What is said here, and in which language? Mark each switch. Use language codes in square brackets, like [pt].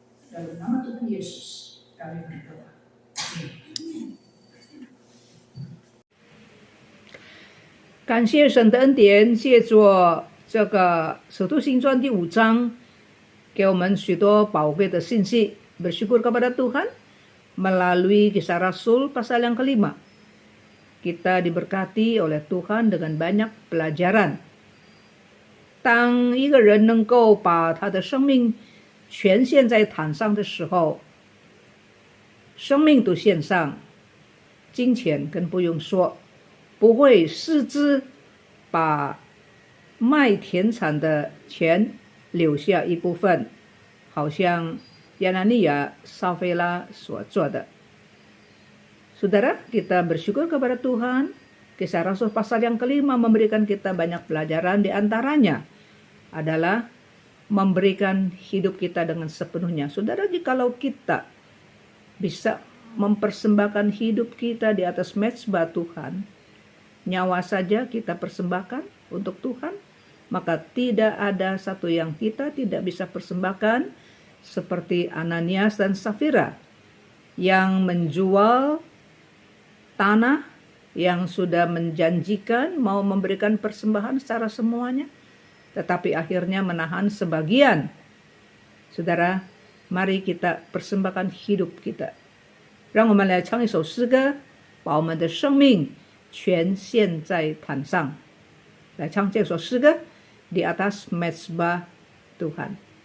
[id] Dalam nama Tuhan Yesus kami berdoa. Amin. [zh] 感谢神的恩典，借着这个《使徒行传》第5章，给我们许多宝贵的信息。 [id] Bersyukur kepada Tuhan melalui Kisah Rasul pasal yang kelima. Kita diberkati oleh Tuhan dengan banyak pelajaran. [zh] 当一个人能够把他的生命全献在坛上的时候，生命都献上，金钱更不用说。不会私自把卖田产的钱留下一部分，好像亚拿尼亚、撒非拉所做的。 [id] Saudara, kita bersyukur kepada Tuhan. Kisah Rasul pasal yang kelima memberikan kita banyak pelajaran, di antaranya adalah memberikan hidup kita dengan sepenuhnya. Saudara, jikalau kita bisa mempersembahkan hidup kita di atas mezbah Tuhan, nyawa saja kita persembahkan untuk Tuhan, maka tidak ada satu yang kita tidak bisa persembahkan, seperti Ananias dan Safira yang menjual tanah yang sudah menjanjikan mau memberikan persembahan secara semuanya, tetapi akhirnya menahan sebagian. Saudara, mari kita persembahkan hidup kita. [zh] 让我们来唱一首诗歌，把我们的生命 全献在坛上，来唱这首诗歌 [id] di atas mezbah Tuhan。